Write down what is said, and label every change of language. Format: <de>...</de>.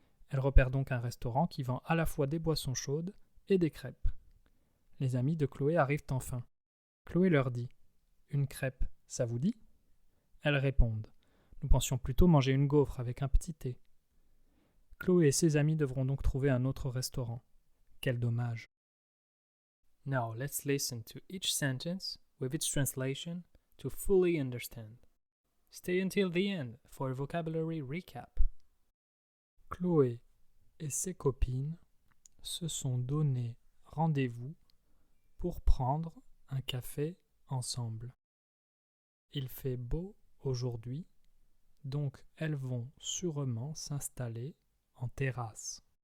<fr>Elle repère donc un restaurant qui vend à la fois des boissons chaudes et des crêpes. Les amis de Chloé arrivent enfin. Chloé leur dit « Une crêpe, ça vous dit ?» Elles répondent « Nous pensions plutôt manger une gaufre avec un petit thé. » Chloé et ses amis devront donc trouver un autre restaurant. Quel dommage.</fr> <en>Now let's listen to each sentence with its translation to fully understand. Stay until the end for a vocabulary recap.</en> <fr>Chloé et ses copines se sont donné rendez-vous pour prendre un café ensemble. Il fait beau aujourd'hui, donc elles vont sûrement s'installer en terrasse.</fr>